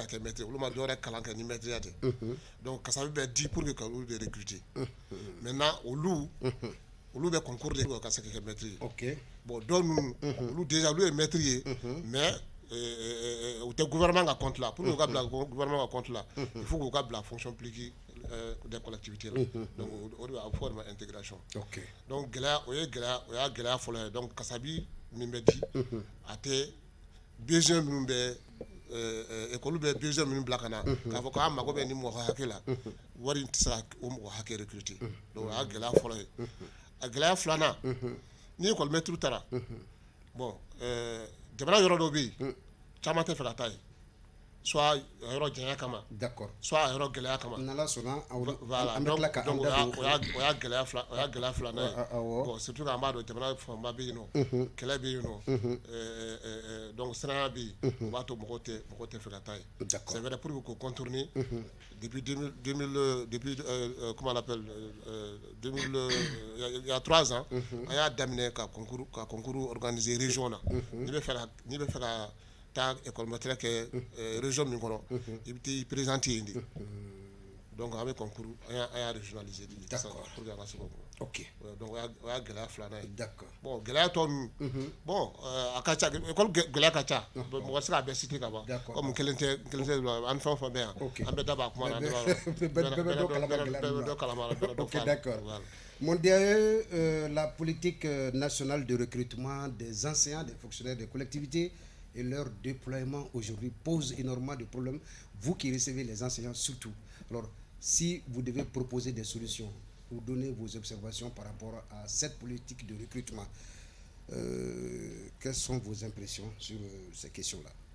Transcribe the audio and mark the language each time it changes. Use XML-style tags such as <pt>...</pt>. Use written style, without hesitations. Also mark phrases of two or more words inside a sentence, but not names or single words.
<bm>kɛ maître olu ma dɔwɛrɛ kalan kɛ ni maître ya tɛ donc kasabi bɛ di</bm> <fr>pour que</fr> <bm>ka olu de recruter maintenant olu bɛ concours de ka se ka kɛ maître ye bon dɔw ninnu olu déjà olu ye maître ye mais u tɛ gouvernement ka compte la pour que u ka bila gouvernement ka compte la</bm> <fr>il faut</fr> <bm>k'u ka bila</bm> <fr>fonction publique des collectivités là</fr> <bm>donc o de b'a fɔ o de ma intégration donc gɛlɛya o y'a gɛlɛya fɔlɔ ye donc kasabi min bɛ di a tɛ besoin minnu bɛ école bɛ besoin minnu bila ka na k'a fɔ k'an mago bɛ ni mɔgɔ hakɛ la wari tɛ se ka o mɔgɔ hakɛ recruter donc o y'a gɛlɛya fɔlɔ ye a gɛlɛya filanan ni</bm> <fr>école maître</fr> <bm>taara bon jamana yɔrɔ dɔ bɛ yen caman tɛ fɛ ka taa yen soit a yɔrɔ janya kama soit a yɔrɔ gɛlɛya kama voilà donc o y'a gɛlɛya filanan ye bon surtout qu'an b'a dɔn jamana fanba bɛ yen nɔ kɛlɛ bɛ yen nɔ donc siranya bɛ yen o b'a to mɔgɔw tɛ fɛ ka taa yen</bm> <fr>c'est vrai pour que</fr> <bm>k'o contourner</bm> <fr>depuis 2000 depuis comment on appelle il y a 3 ans</fr> <bm>an y'a daminɛ ka</bm> <fr>concours organiser région</fr> <bm>na n'i bɛ fɛ ka taa</bm> <fr>école maître</fr> <bm>kɛ région min kɔnɔ i bɛ t'i présenter yen de donc an bɛ concours an y'a régionaliser de</bm> <fr>pour que</fr> <bm>an ka se k'o kɔnɔ donc o y'a gɛlɛya filanan ye bon gɛlɛya tɔ ninnu bon a ka ca école gɛlɛya ka ca mɔgɔ tɛ se k'a bɛɛ citer ka ban comme kelen tɛ an fɛn o fɛn bɛ yan an bɛɛ da b'a kuma na bɛɛ dɔ kalama</bm> <fr>d'accord. Mondial, la politique nationale de recrutement des enseignants, des fonctionnaires des collectivités et leur déploiement aujourd'hui pose énormément de problèmes. Vous qui recevez les enseignants surtout. Alors, si vous devez proposer des solutions ou donner vos observations par rapport à cette politique de recrutement, quelles sont vos impressions sur ces questions-là?</fr>